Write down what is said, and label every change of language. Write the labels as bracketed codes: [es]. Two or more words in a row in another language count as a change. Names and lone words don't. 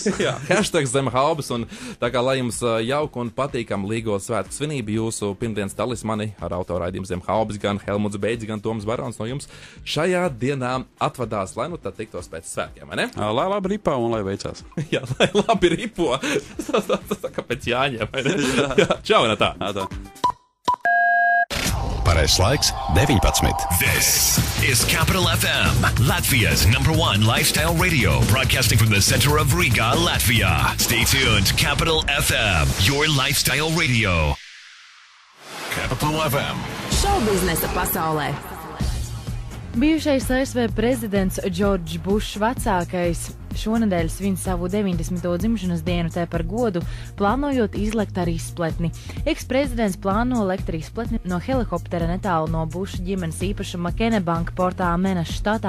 [lv] Jā, hashtag zem haubes, un tā kā lai jums jauka un patīkam Līgo svētku svinību, jūsu pirmdienas talismani ar autoraidījumu zem haubes, gan Helmuts Beidzi, gan Toms Barons no jums šajā dienā atvadās, lai nu tad tiktos pēc svētkiem, vai ne? Lai labi ripo un lai veicās. Jā, lai labi ripo. Tas tā kā pēc Jāņiem, vai ne? Jā, čau, Natā. Pareizais laiks 19. [en] This is Capital FM, Latvia's #1 lifestyle radio, broadcasting from the center of Riga, Latvia. Stay tuned, Capital FM, your lifestyle radio. Capital FM. [lv] Šovbiznesa pasaulē. Bijušais ASV prezidents Džordžs Bušs vecākais šonadēļ svin savu 90. dzimšanas dienu, tā par godu, plānojot izlekt ar izpletni. Eksprezidents plāno lekt ar izpletni no helikoptera netālu no Buša ģimenes īpašuma Kennebanka portā Menas štatā.